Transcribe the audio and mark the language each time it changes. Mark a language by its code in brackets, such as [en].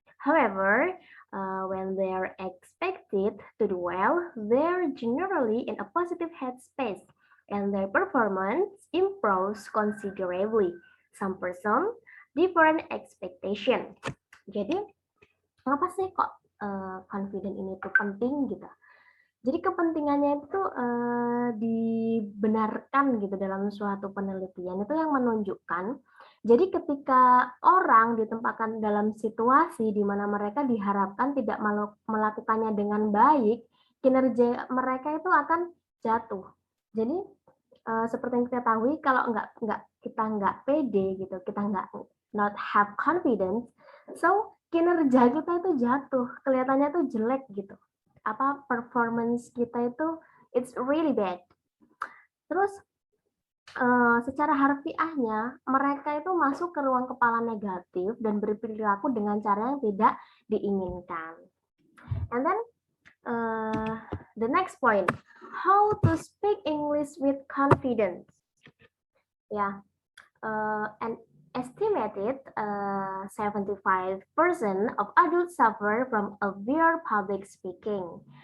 [en] However, when they are expected to do well, they're generally in a positive headspace and their performance improves considerably. Some person different expectation. [id] Jadi, kenapa sih kok confident ini tuh penting gitu? Jadi kepentingannya itu dibenarkan gitu dalam suatu penelitian itu yang menunjukkan. Jadi ketika orang ditempatkan dalam situasi di mana mereka diharapkan tidak melakukannya dengan baik, kinerja mereka itu akan jatuh. Jadi seperti yang kita tahu, kalau kita nggak pede gitu, kita [en] not have confidence, [id] so kinerja kita itu jatuh, kelihatannya tuh jelek gitu. Apa [en] performance [id] kita itu [en] it's really bad. [id] Terus secara harfiahnya mereka itu masuk ke ruang kepala negatif dan berperilaku dengan cara yang tidak diinginkan. [en] And then the next point, how to speak English with confidence. Yeah, an estimated 75% of adults suffer from severe public speaking.